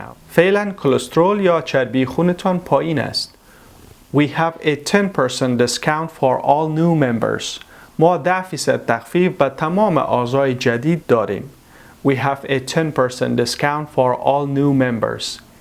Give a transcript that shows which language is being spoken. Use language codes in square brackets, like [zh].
[fa] فعلا کلسترول یا چربی خونتان پایین است. [en] We have a 10% discount for all new members. [fa] ما 10% تخفیف به تمام اعضای جدید داریم. [en] We have a 10% discount for all new members.